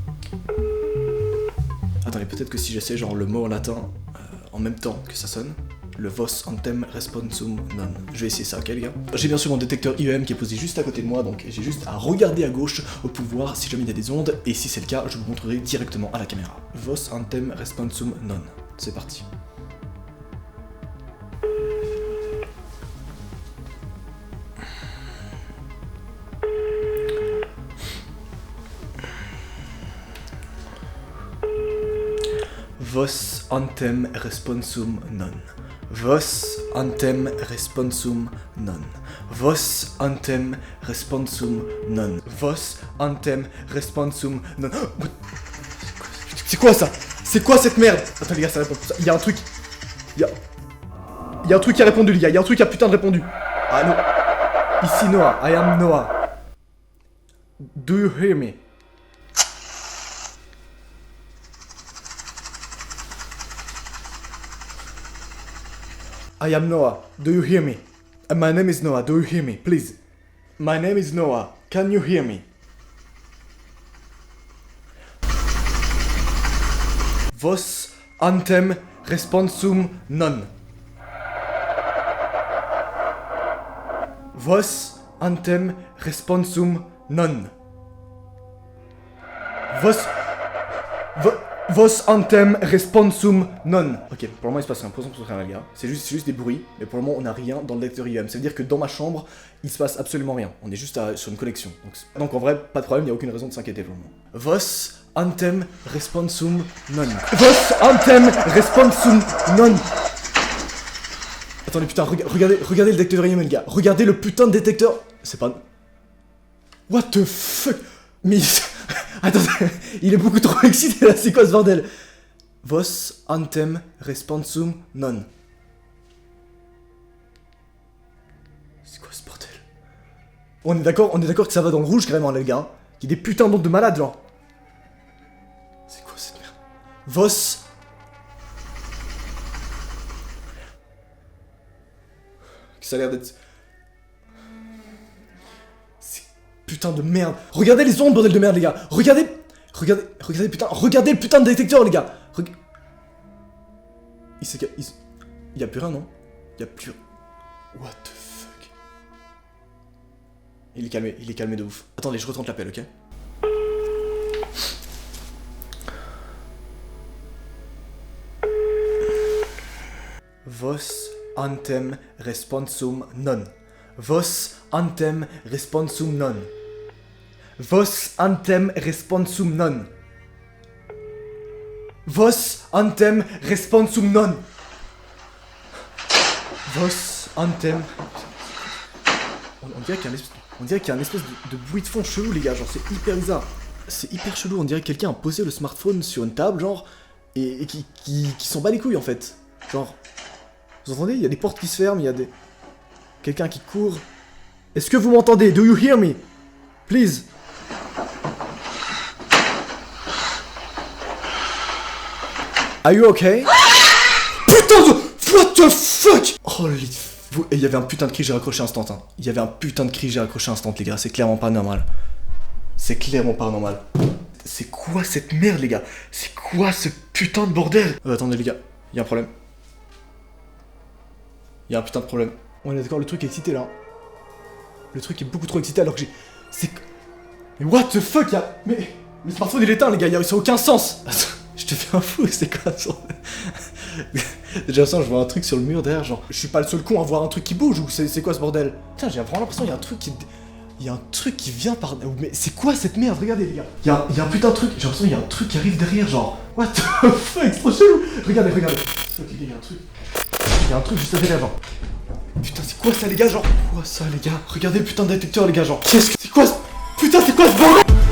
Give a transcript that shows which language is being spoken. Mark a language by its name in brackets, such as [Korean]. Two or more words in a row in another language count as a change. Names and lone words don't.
[French] Attendez, peut-être que si j'essaie genre le mot en latin en même temps que ça sonne, le [Latin] vos antem responsum non. [French] Je vais essayer ça, ok les gars? J'ai bien sûr mon détecteur IEM qui est posé juste à côté de moi, donc j'ai juste à regarder à gauche pour voir si jamais il y a des ondes, et si c'est le cas, je vous montrerai directement à la caméra. [Latin] Vos antem responsum non. [French] C'est parti. [Latin] Vos antem responsum non. Vos antem responsum non. Vos antem responsum non. Vos antem responsum non. [French] C'est quoi ça? C'est quoi cette merde? Attends les gars, ça répond. Il y a un truc. Il y a un truc qui a répondu les gars. Il y a un truc qui a putain de répondu. Ah non. Ici Noah. [English] I am Noah. Do you hear me? I am Noah. Do you hear me? My name is Noah. Do you hear me? Please. My name is Noah. Can you hear me? [Latin] Vos antem responsum non. Vos antem responsum non. Vos antem responsum non. [French] Ok, pour le moment il se passe rien, pour rien les gars. C'est juste des bruits, mais pour le moment on n'a rien dans le lecteur IEM. Ça veut dire que dans ma chambre, il se passe absolument rien. On est juste sur une connexion. Donc en vrai, pas de problème, il n'y a aucune raison de s'inquiéter pour le moment. [Latin] Vos antem responsum non. Vos antem responsum non. [French] Attendez putain, regardez le détecteur IEM les gars. Regardez le putain de détecteur. C'est pas... [English] What the fuck? [French] Mais... Attendez, il est beaucoup trop excité là, c'est quoi ce bordel? [Latin] Vos antem responsum non. [French] C'est quoi ce bordel? On est d'accord que ça va dans le rouge carrément les gars. Il y a des putains d'ondes de malades genre. C'est quoi cette merde? Vos... Ça a l'air d'être... Putain de merde. Regardez les ondes, bordel de merde, les gars. Regardez, putain. Regardez le putain de détecteur, les gars. Il y a plus rien, non? Il y a plus... [English] What the fuck? [French] Il est calmé de ouf. Attendez, je retente l'appel, ok? [Latin] Vos antem responsum non. Vos antem responsum non. Vos antem responsum non. Vos antem responsum non. Vos antem... [French] On dirait qu'il y a un espèce de bruit de fond chelou les gars, genre c'est hyper bizarre. C'est hyper chelou, on dirait que quelqu'un a posé le smartphone sur une table genre, et qui s'en bat les couilles en fait. Genre, vous entendez? Il y a des portes qui se ferment, il y a des... Quelqu'un qui court. Est-ce que vous m'entendez? [English] Do you hear me? Please. Are you okay? [French] Putain de... [English] What the fuck? Holy... [French] Il y avait un putain de cri, j'ai raccroché instant. Hein. Il y avait un putain de cri, j'ai raccroché instant, les gars. C'est clairement pas normal. C'est clairement pas normal. C'est quoi cette merde, les gars? C'est quoi ce putain de bordel? Attendez, les gars. Il y a un problème. Il y a un putain de problème. On est d'accord, le truc est excité là. Le truc est beaucoup trop excité alors que j'ai... C'est... Mais [English] what the fuck, [French] y'a... Mais... Le smartphone il est éteint les gars, ça a aucun sens. Attends, je te fais un fou, c'est quoi ça? Déjà ça, je vois un truc sur le mur derrière, genre... Je suis pas le seul con à voir un truc qui bouge ou c'est quoi ce bordel? Putain, j'ai vraiment l'impression qu'il y a un truc qui... Il y a un truc qui vient par... Mais c'est quoi cette merde? Regardez les gars. Il y a un putain de truc, j'ai l'impression qu'il y a un truc qui arrive derrière, genre... [English] What the fuck, [French] c'est trop chelou. Regardez. Ok, il y a un truc. Il y a un truc juste derrière, genre... Putain, c'est quoi ça les gars, genre? Quoi ça les gars? Regardez le putain de détecteur les gars, genre. Qu'est-ce que... C'est quoi ce... Putain, c'est quoi ce bordel?